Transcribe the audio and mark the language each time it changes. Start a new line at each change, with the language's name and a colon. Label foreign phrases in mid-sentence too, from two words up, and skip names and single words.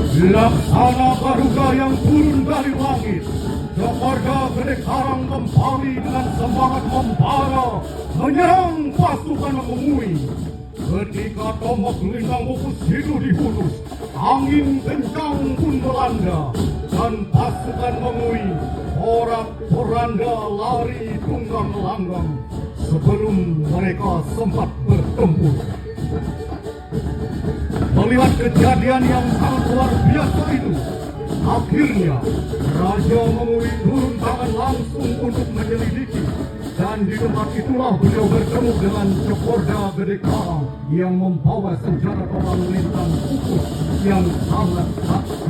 Indonesian: Laksana Garuda yang turun dari langit, Jokorda Gede Karang kembali dengan semangat membara menyerang pasukan Mengui. Ketika tombak lintang Mopus Hidu dihunus, angin kencang pun melanda dan pasukan Mengui porak-poranda lari tunggang-langgang sebelum mereka sempat bertempur. Melihat kejadian yang sangat luar biasa itu, akhirnya Raja Mengui turun tangan langsung untuk menyelidiki, dan di tempat itulah beliau bertemu dengan Cokorda Gede Karang yang membawa senjata tombak lintang Pupus yang sangat sakti.